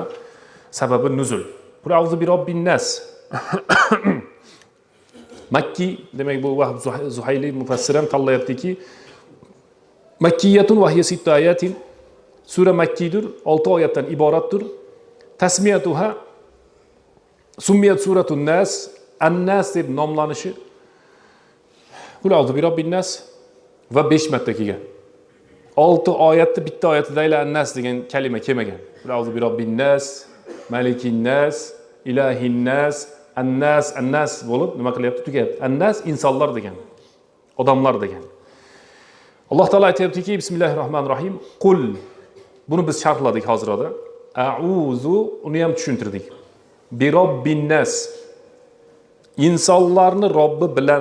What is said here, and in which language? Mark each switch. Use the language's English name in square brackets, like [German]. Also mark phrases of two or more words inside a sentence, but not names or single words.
[Arabic] Sababi nuzul. قل أعوذ برب الناس. [Uzbek] Makki, demak bu Vahb Zuhayli mufassir ham tanlayaptiki, [Arabic] مكية وهي 6 آيات. [Uzbek] Sura Makkidir, 6 oyatdan iboratdir. [Arabic] تسميتها سميت سورة الناس, [Uzbek] an-nas deb nomlanishi [Arabic] قل أعوذ برب الناس [Uzbek] va 5 marta kelgan. 6 oyatda bitta oyatida an-nas degan kalima kelmagan. [Arabic] قل أعوذ برب الناس ملك الناس إله الناس, [Uzbek] an-nas bo'lib nima qilyapti? Tugayapti. An-nas insonlar degan, odamlar degan. Alloh taolo aytayaptiki, bismillahirrohmanirrohim. Qul. Buni biz sharhladik hozirda. A'uzu, uni ham tushuntirdik. [Arabic] برب الناس. [Uzbek] İnsanlarni Robbi bilan.